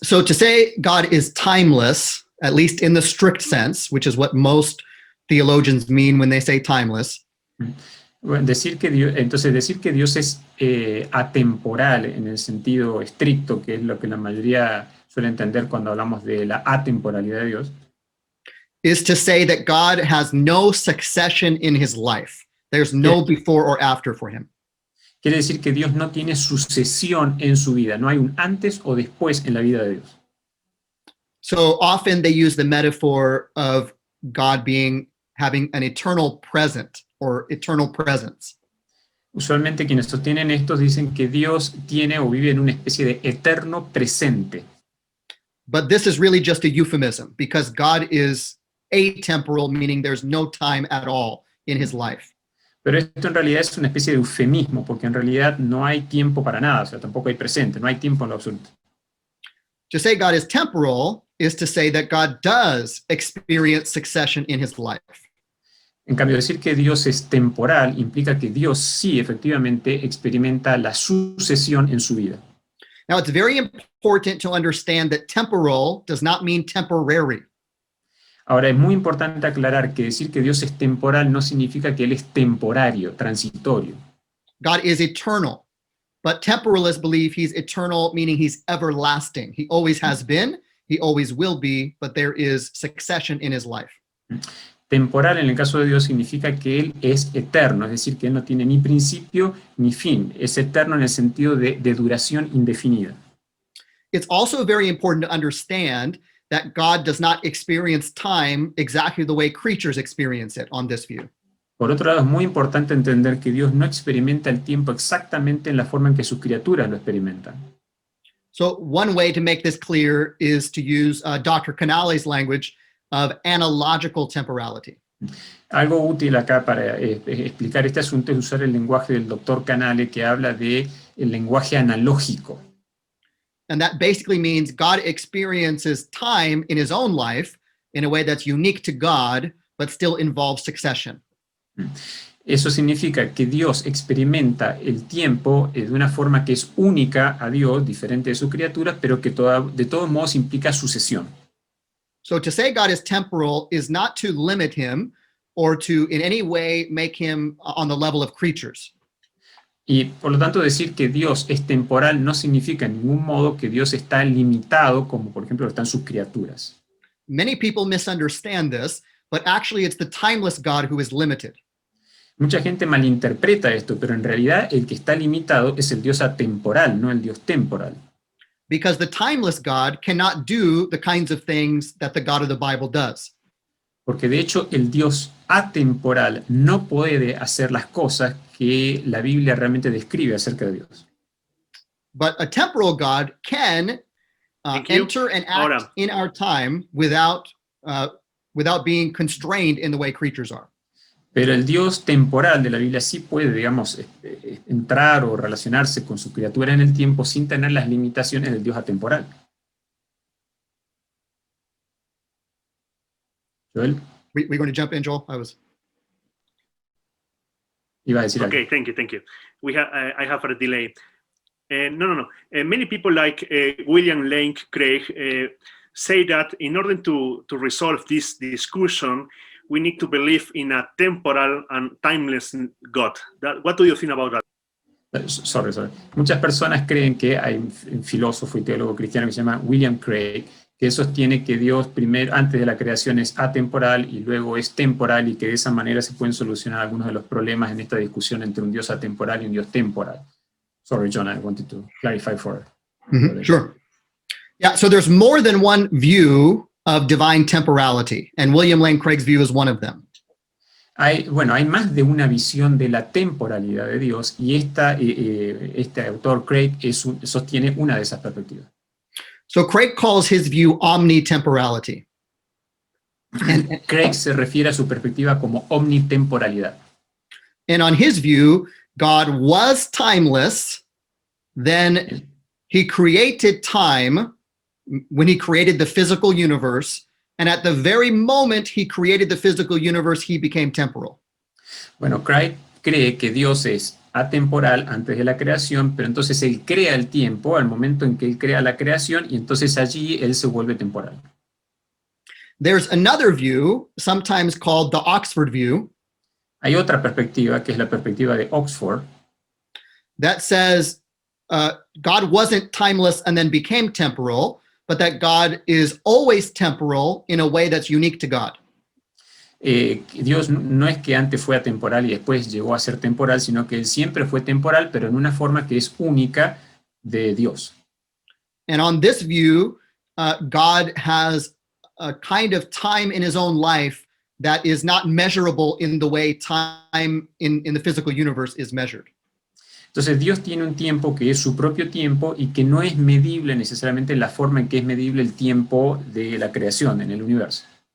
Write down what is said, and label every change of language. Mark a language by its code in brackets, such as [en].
[en] So to say God is timeless, at least in the strict sense, which is what most theologians mean when they say timeless. [es] Bueno, decir que Dios es atemporal en el sentido estricto, que es lo que la mayoría suele entender cuando hablamos de la atemporalidad de Dios, [en] is to say that God has no succession in his life. There's no before or after for him. [es] Quiere decir que Dios no tiene sucesión en su vida, no hay un antes o después en la vida de Dios. [en] So often they use the metaphor of God having an eternal present or eternal presence. [es] Usualmente quienes sostienen esto dicen que Dios tiene o vive en una especie de eterno presente. [en] But this is really just a euphemism because God is atemporal, meaning there's no time at all in his life. [es] Pero esto en realidad es una especie de eufemismo, porque en realidad no hay tiempo para nada, o sea, tampoco hay presente, no hay tiempo en lo absoluto. [en] To say God is temporal is to say that God does experience succession in his life. [es] En cambio, decir que Dios es temporal implica que Dios sí efectivamente experimenta la sucesión en su vida. [en] Now, it's very important to understand that temporal does not mean temporary. [es] Ahora, es muy importante aclarar que decir que Dios es temporal no significa que Él es temporario, transitorio. [en] God is eternal, but temporalists believe he's eternal, meaning he's everlasting. He always has been, he always will be, but there is succession in his life. [es] Temporal en el caso de Dios significa que Él es eterno, es decir, que Él no tiene ni principio ni fin. Es eterno en el sentido de duración indefinida. [en] It's also very important to understand that God does not experience time exactly the way creatures experience it on this view. [es] Por otro lado, es muy importante entender que Dios no experimenta el tiempo exactamente en la forma en que sus criaturas lo experimentan. [en] So one way to make this clear is to use Dr. Canale's language of analogical temporality. [es] Algo útil acá para explicar este asunto es usar el lenguaje del Dr. Canale, que habla de el lenguaje analógico. [en] And that basically means God experiences time in his own life in a way that's unique to God, but still involves succession. [es] Eso significa que Dios experimenta el tiempo de una forma que es única a Dios, diferente de sus criaturas, pero que de todos modos implica sucesión. [en] So to say God is temporal is not to limit him or to in any way make him on the level of creatures. [es] Y por lo tanto decir que Dios es temporal no significa en ningún modo que Dios está limitado, como por ejemplo están sus criaturas. [en] Many people misunderstand this, but actually it's the timeless God who is limited. [es] Mucha gente malinterpreta esto, pero en realidad el que está limitado es el Dios atemporal, no el Dios temporal. [en] Because the timeless God cannot do the kinds of things that the God of the Bible does. [es] Porque de hecho el Dios atemporal no puede hacer las cosas que la Biblia realmente describe acerca de Dios. [en] But a temporal God can enter and act in our time without being constrained in the way creatures are. [es] Pero el Dios temporal de la Biblia sí puede, digamos, entrar o relacionarse con su criatura en el tiempo sin tener las limitaciones del Dios atemporal. [en] Joel? We're going to jump in, Joel? [es] Iba a decir [en] okay, [es] algo. [en] thank you. I have a delay. No. Many people like William Lane Craig say that in order to resolve this discussion, we need to believe in a temporal and timeless God. What do you think about that? Sorry. [es] Muchas personas creen que hay un filósofo y teólogo cristiano que se llama William Craig, que sostiene que Dios primero, antes de la creación, es atemporal y luego es temporal, y que de esa manera se pueden solucionar algunos de los problemas en esta discusión entre un Dios atemporal y un Dios temporal. [en] Sorry, John, I wanted to clarify for Sure. Yeah, so there's more than one view of divine temporality, and William Lane Craig's view is one of them. [es] Hay más de una visión de la temporalidad de Dios, y este autor Craig sostiene una de esas perspectivas. [en] So Craig calls his view omnitemporality. [es] Craig se refiere a su perspectiva como omnitemporalidad. [en] And on his view, God was timeless, then he created time when he created the physical universe, and at the very moment he created the physical universe, he became temporal. [es] Bueno, Craig cree que Dios es atemporal antes de la creación, pero entonces él crea el tiempo al momento en que él crea la creación, y entonces allí él se vuelve temporal. [en] There's another view, sometimes called the Oxford view, [es] Hay otra perspectiva, que es la perspectiva de Oxford, [en] that says God wasn't timeless and then became temporal, but that God is always temporal in a way that's unique to God. [es] Dios no es que antes fue atemporal y después llegó a ser temporal, sino que él siempre fue temporal, pero en una forma que es única de Dios. [en] And on this view, God has a kind of time in his own life that is not measurable in the way time in the physical universe is measured. [es] Entonces Dios tiene un tiempo que es su propio tiempo y que no es medible necesariamente en la forma en que es medible el tiempo de la creación en el universo.